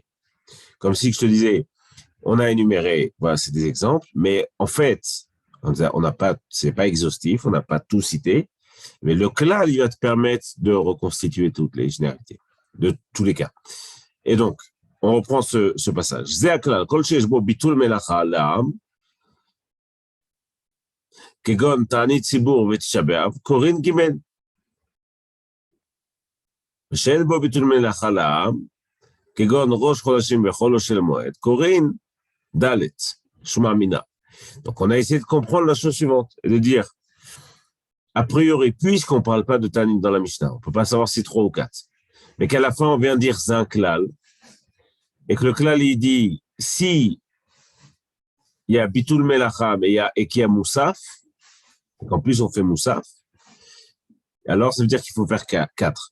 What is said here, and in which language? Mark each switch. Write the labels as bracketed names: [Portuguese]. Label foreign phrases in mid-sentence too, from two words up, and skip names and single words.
[French] Comme si je te disais, on a énuméré, voilà, c'est des exemples, mais en fait, on n'a pas, c'est pas exhaustif, on n'a pas tout cité, mais le klal, il va te permettre de reconstituer toutes les généralités, de tous les cas. Et donc, on reprend ce passage. [Hebrew] זה כלל, כל שיש בו ביטול מלאכה לעם, כגון תענית ציבור ותשעה באב, קורין ג. ושאין בו ביטול מלאכה לעם, כגון ראש חודשים וחולו של מועד, קוראים ד' שמע מינה. [French] Donc on a essayé de comprendre la chose suivante et de dire, a priori, puisqu'on ne parle pas de Tanit dans la Mishnah, on ne peut pas savoir si 3 ou 4, mais qu'à la fin on vient dire c'est un klal, et que le klal il dit, si il y a [Hebrew] ביטול מלאכה [French] et qu'il y a moussaf, qu'en plus on fait moussaf, alors ça veut dire qu'il faut faire 4.